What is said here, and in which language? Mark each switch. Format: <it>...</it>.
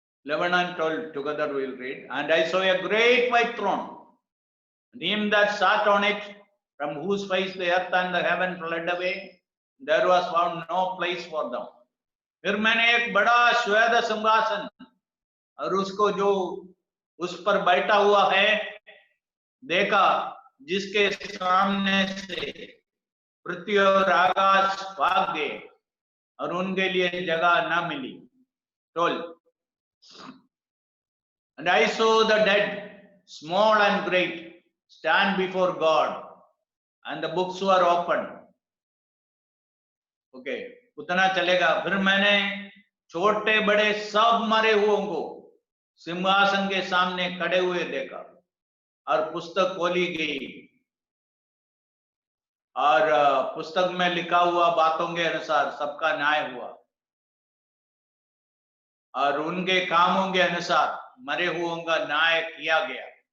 <en>and 12 together we will read. And I saw a great white throne, and him that sat on it, from whose face the earth and the heaven fled away. There was found no place for them.</en> <hi>फिर मैंने एक बड़ा श्वेत सिंहासन और उसको जो उस पर बैठा हुआ है देखा, जिसके सामने से पृथ्वी और आकाश भाग गए और उनके लिए जगह न मिली.</hi> <en>12. And I saw the dead, small and great, stand before God, and the books were opened.</en> <hi>Okay, उतना चलेगा. फिर मैंने छोटे बड़े सब मरे हुओं को सिंहासन के सामने खड़े हुए देखा और पुस्तक खोली गई और पुस्तक में लिखा हुआ बातों के अनुसार सबका न्याय हुआ और उनके कामों के अनुसार मरे हुओं का न्याय किया गया.</hi>